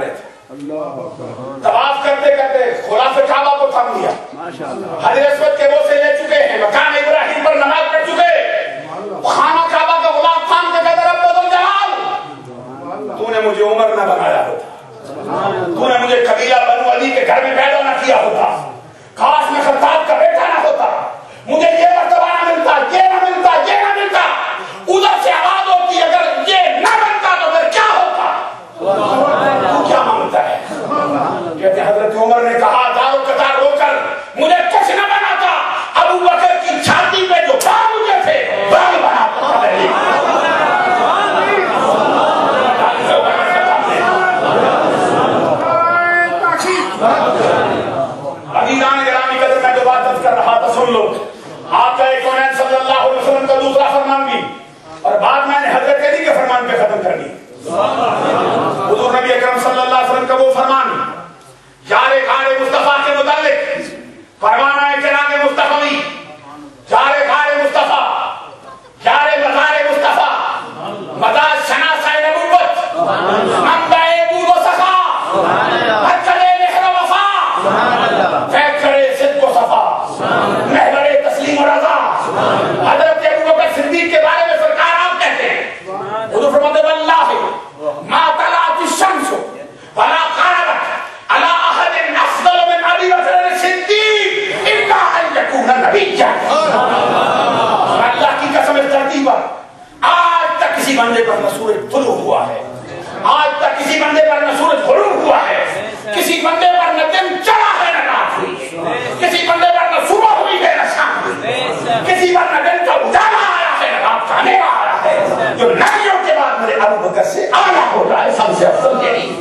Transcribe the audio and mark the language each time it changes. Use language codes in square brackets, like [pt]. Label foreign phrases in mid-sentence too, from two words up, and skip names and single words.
[ur] رہے تھے، طواف کرتے کرتے غلاف کعبہ کو تھام لیا، حجر اسود کے بوسے لے چکے ہیں، مقام ابراہیم پر نماز پڑھ چکے، خانہ کعبہ کا غلاف تھام کے کہتے رب ذوالجلال تو نے مجھے عمر نہ بنایا ہوتا، تو نے مجھے قبیلہ بنو علی کے گھر میں پیدا نہ کیا ہوتا، کاش میں خطاب کا بیٹا نہ ہوتا، مجھے یہ مرتبہ نہ ملتا، یہ نہ ملتا، یہ نہ ملتا، ادھر سے آواز ہوتی اگر یہ نہ بنتا تو پھر کیا ہوتا؟ تو کیا مانگتا ہے؟ کہتے حضرت عمر نے کہا دارو قطار رو کر مجھے کچھ نہ بناتا، ابو بکر کی چھاتی پہ جو بال مجھے تھے بال بناتا۔ عزیزان گرامی قدر میں جو بات کر رہا تھا سن لو، آقا کونین [ar] صلی اللہ علیہ وسلم [ur] کا دوسرا فرمان بھی، اور بعد میں نے حضرت علی کے فرمان پہ ختم کر دی۔ حضور نبی اکرم [ar] صلی اللہ علیہ وسلم [ur] کا وہ فرمان یار غار مصطفیٰ کے متعلق، پروانہ چراغ مصطفی، یار غار مصطفیٰ، یار مزار مصطفیٰ، مزار شناسہ نبوت، [fa] منبع بود و صفا، حجر مہر و وفا، فیکر صدق و صفا، محور تسلیم و رضا۔ [ur] حضرت ابوبکر صدیق کے بارے میں سرکار آپ کہتے ہیں، حضور فرماتے [ar] واللہ ما طلعت الشمس ولا غربت على احد افضل من ابي بکر الصدیق الا ان يكون نبيا۔ [ur] اللہ کی قسم اس دھرتی پر آج تک کسی بندے پر نہ سورج طلوع ہوا ہے، آج تک کسی بندے پر نہ سورج غروب ہوا ہے، کسی بندے پر نہ دن چڑھا ہے نہ رات ہوئی ہے، کسی بندے پر نہ صبح ہوئی ہے نہ شام ہوئی ہے، کسی پر نہ دن کا اجالا آیا ہے نہ رات کا اندھیرا آیا ہے، جو نبیوں کے بعد میرے ابو بکر سے اعلیٰ ہو رہا ہے، سب سے افضل یہی۔